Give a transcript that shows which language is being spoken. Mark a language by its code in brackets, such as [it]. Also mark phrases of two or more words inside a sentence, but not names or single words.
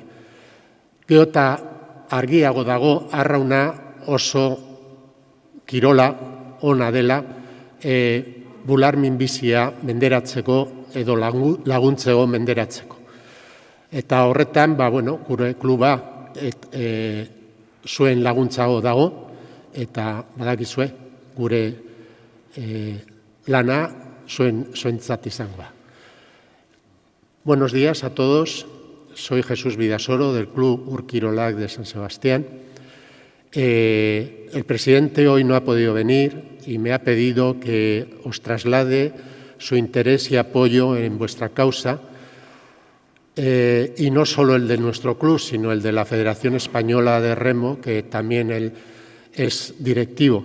[eu] Gero eta argiago dago, arrauna oso kirola ona dela, bular minbizia menderatzeko edo laguntzeko menderatzeko. Eta horretan, gure kluba zuen laguntzago dago, eta badakizue gure lana zuentzat izango da. [es] Buenos días a todos. Soy Jesús Bidasoro del Club Urkirolak de San Sebastián. El presidente hoy no ha podido venir y me ha pedido que os traslade su interés y apoyo en vuestra causa, y no solo el de nuestro club, sino el de la Federación Española de Remo, que también él es directivo.